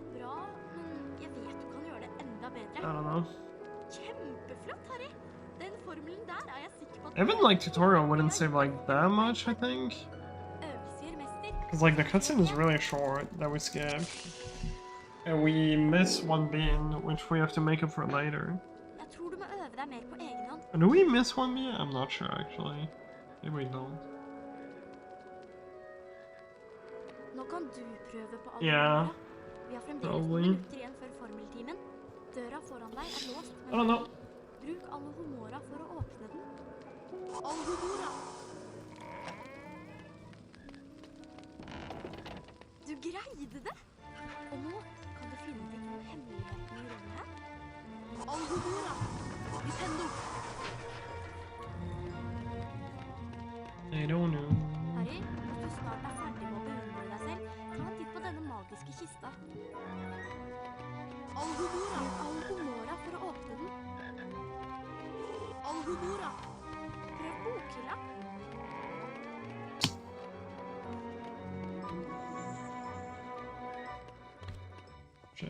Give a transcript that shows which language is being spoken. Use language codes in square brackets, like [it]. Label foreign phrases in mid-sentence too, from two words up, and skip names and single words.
[no] Ja, men jeg vet du kan gjøre det enda [en] I [no] bedre. [en] don't know. [no] Kjempeflott, Harry! Den formelen der er jeg sikker på at... [en] Even like tutorial wouldn't save like that much, I think. [no] Øvelse gjør mester. [en] Because like the cutscene is really short that we skipped. And we miss one bean, which we have to make up for later. [no] Jeg tror du må øve deg mer på egen hånd. [en] Do we miss one bean? I'm not sure actually. Maybe we don't. [no] Nå kan du prøve på alle [en] Yeah, [no] numrene. Vi har fremdeles noen [en] probably. [no] minutter igjen før formeltimen. Døra foran deg er låst, [en] I don't know. [no] bruk alle humora for å åpne den. All humora! Du greide det! Og nå kan du finne ut om hemmeligheten i rommet her. All humora! Nintendo! [en] I don't know. [no] Harry, hvis du snart er ferdig med å beundre deg selv, ta en titt på denne magiske kista. All humora for å åpne den. All humora! Prøv bokhylla. [en] Shit.